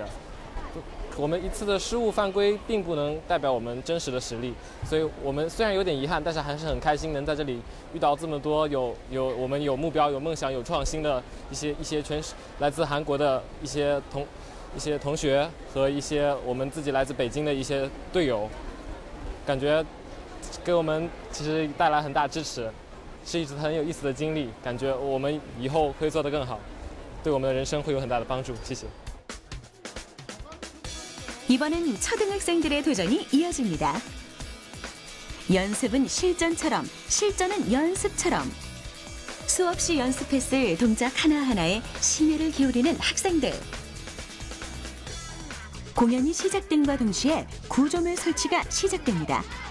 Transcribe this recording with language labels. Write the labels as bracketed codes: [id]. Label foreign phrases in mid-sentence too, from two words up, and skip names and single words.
[zh] 我们一次的失误犯规并不能代表我们真实的实力，所以我们虽然有点遗憾，但是还是很开心能在这里遇到这么多我们有目标、有梦想、有创新的一些全来自韩国的一些同学和一些我们自己来自北京的一些队友，感觉给我们其实带来很大支持，是一次很有意思的经历，感觉我们以后会做得更好，对我们的人生会有很大的帮助。谢谢。 [ko] 이번엔 초등학생들의 도전이 이어집니다. 연습은 실전처럼, 실전은 연습처럼. 수없이 연습했을 동작 하나하나에 심혈을 기울이는 학생들. 공연이 시작됨과 동시에 구조물 설치가 시작됩니다.